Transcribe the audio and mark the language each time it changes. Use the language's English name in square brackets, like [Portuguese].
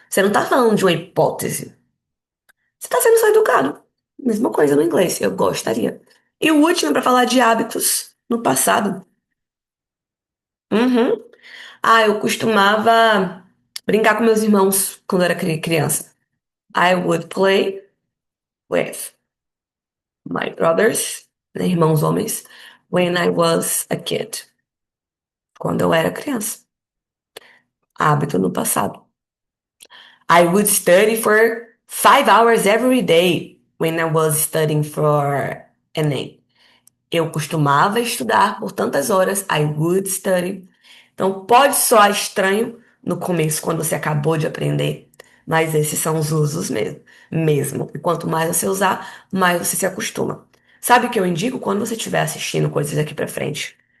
[Portuguese] Você não tá falando de uma hipótese. Você tá sendo só educado. Mesma coisa no inglês. Eu gostaria. E o último para falar de hábitos no passado. Uhum. Ah, eu costumava brincar com meus irmãos quando eu era criança. [English] I would play with my brothers, [Portuguese] né, irmãos homens, [English] when I was a kid, [Portuguese] quando eu era criança. Hábito no passado. [English] I would study for 5 hours every day when I was studying for Enem. [Portuguese] Eu costumava estudar por tantas horas. [English] I would study. [Portuguese] Então pode soar estranho no começo, quando você acabou de aprender, mas esses são os usos mesmo. E quanto mais você usar, mais você se acostuma. Sabe o que eu indico quando você estiver assistindo coisas aqui pra frente?